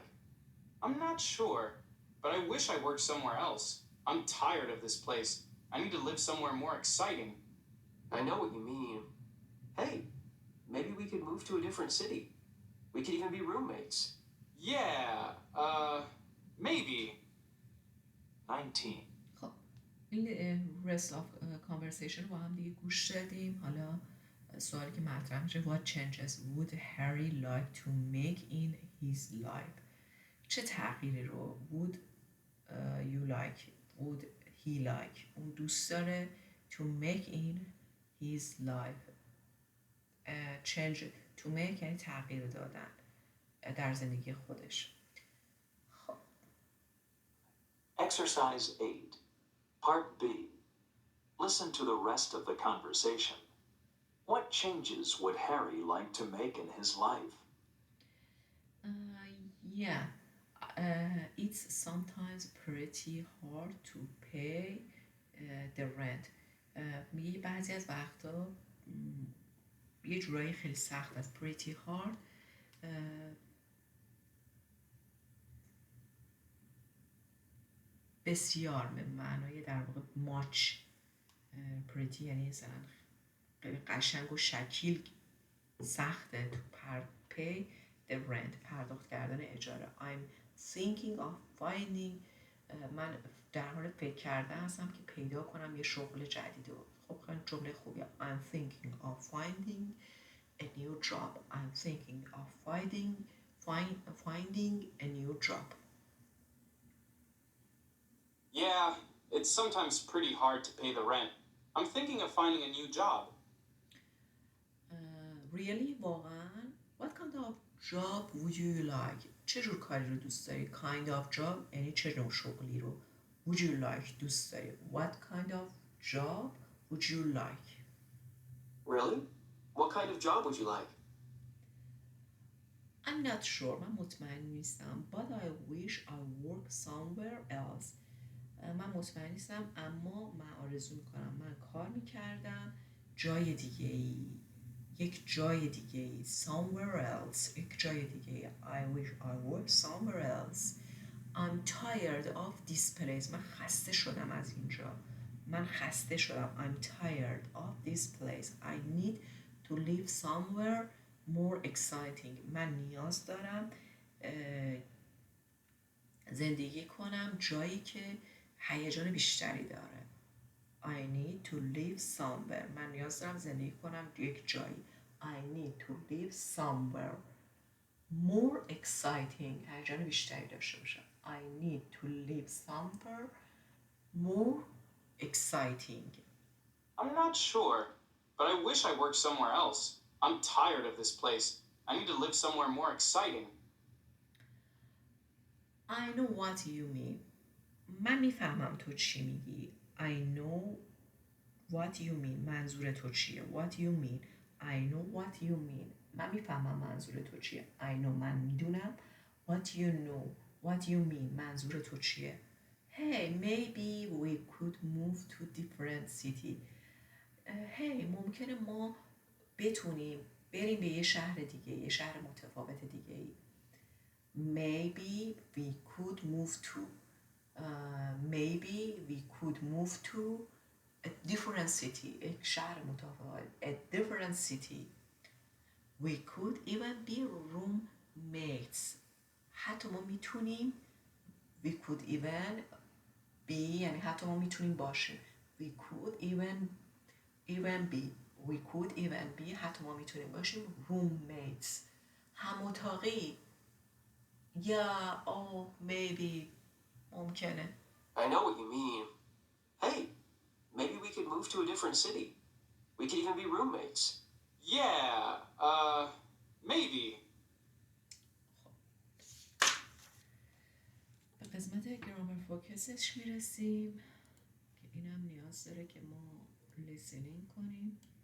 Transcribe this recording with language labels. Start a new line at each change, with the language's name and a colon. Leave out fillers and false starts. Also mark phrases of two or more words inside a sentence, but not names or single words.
English: I'm not sure, but I wish I worked somewhere else. I'm tired of this place. I need to live somewhere more exciting. I know what you mean. Hey, maybe we could move to a different city. We could even be roommates. Yeah, maybe. 19.
Persian: خب این
English: rest of conversation
Persian: رو با هم دیگه گوش دادیم. حالا سوالی که مطرح میشه
English: what changes would Harry like to make in his life
Persian: چه تغییری رو
English: would you like would he like
Persian: اون دوست داره
English: to make in his life change to make
Persian: یعنی تغییر دادن در زندگی خودش. خب
English: Exercise 8. Part B. Listen to the rest of the conversation. What changes would Harry like to make in his life? Yeah, it's sometimes pretty hard to pay the rent.
Persian: میگه بعضی از وقتا یه جورایی خیلی سخت است.
English: pretty hard
Persian: بسیار به معنای در واقع much. pretty یعنی مثلا خیلی قشنگ و شکیل سخته تو
English: pay the rent
Persian: پرداخت کردن اجاره.
English: I'm thinking of finding
Persian: من در حال فکر کرده هستم که پیدا کنم یه شغل جدید. خب خیلی جمله خوبیه.
English: I'm thinking of finding a new job. I'm thinking of finding a new job. Yeah, it's sometimes pretty hard to pay the rent. I'm thinking of finding a new job. Really? واقعا؟ What kind of job would you like?
Persian: چه جور کاری رو دوست داری؟
English: Kind of job
Persian: یعنی چه نوع شغلی رو
English: would you like
Persian: دوست داری؟
English: What kind of job would you like? Really? What kind of job would you like? I'm not sure.
Persian: من مطمئن نیستم.
English: But I wish I work somewhere else.
Persian: من مطمئن نیستم اما من آرزو میکنم من کار میکردم جای دیگه ای. یک جای دیگه ای.
English: Somewhere else.
Persian: یک جای دیگه ای.
English: I wish I work somewhere else. I'm tired of this place.
Persian: من خسته شدم از اینجا. من خسته شدم.
English: I'm tired of this place. I need to live somewhere more exciting.
Persian: من نیاز دارم زندگی کنم جایی که هیجان بیشتری داره.
English: I need to live somewhere.
Persian: من نیاز دارم زندگی کنم یک جایی.
English: I need to live somewhere more exciting.
Persian: هیجان بیشتری داشته باشم.
English: I need to live somewhere more exciting. I'm not sure, but I wish I worked somewhere else. I'm tired of this place. I need to live somewhere more exciting. I know what you mean.
Persian: من میفهمم تو چی میگی.
English: I know what you mean.
Persian: منظور تو چیه؟
English: What you mean. I know what you mean.
Persian: من میفهمم منظور تو چیه.
English: I know
Persian: من میدونم.
English: What you know. What you mean.
Persian: منظور تو چیه.
English: Hey, maybe we could move to different city.
Persian: Hey, ممکنه ما بتونیم بریم به یه شهر دیگه. یه شهر متفاوت دیگه ای.
English: Maybe we could move to maybe we could move to a different city.
Persian: یک شهر متفاوت.
English: A different city. We could even be roommates.
Persian: حتی ما میتونیم
English: we could even be
Persian: یعنی حتی ما میتونیم باشیم.
English: We could even be. We could even be
Persian: حتی ما میتونیم باشیم
English: roommates.
Persian: هم اتاقی.
English: Yeah, oh, maybe.
Persian: ممکنه.
English: I know what you mean. Hey, maybe we could move to a different city. We could even be roommates. Yeah, maybe.
Persian: به قسمت
English: grammar focus
Persian: میرسیم که اینم نیاز داره که ما لیسنینگ کنیم.